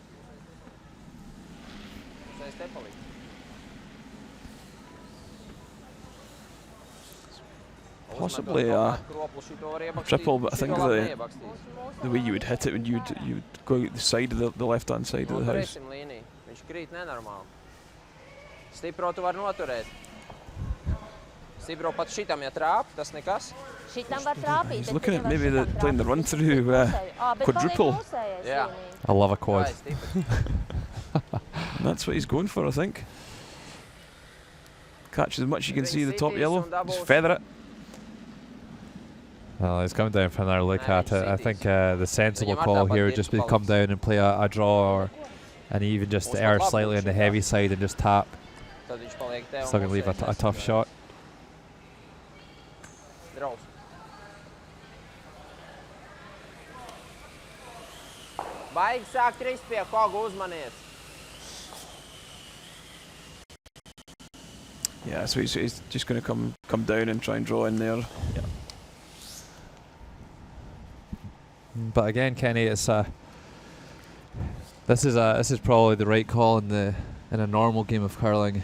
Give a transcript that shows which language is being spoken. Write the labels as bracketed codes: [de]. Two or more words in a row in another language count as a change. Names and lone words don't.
[en] Possibly a triple, but I think the way you would hit it, you would go out the side of the left-hand side of the house. [lv] Stipro tu var noturēt. Stipro pat šitam, ja trāp, tas nekas. Šitam var trāpīt. [en] He's looking at maybe playing the run-through quadruple. Yeah. I love a quad. And that's what he's going for, I think. Catch as much as you can see the top yellow, just feather it. Well, he's coming down for another look at it. I think the sensible call here would just be to come down and play a draw, and even just err slightly on the heavy side and just tap. Still going to leave a tough shot. [lv] Baigi sāk krist pie koga, uzmanies. [en] Yeah, so he's just going to come down and try and draw in there. Yeah. But again, Kenny, it's this is probably the right call in a normal game of curling.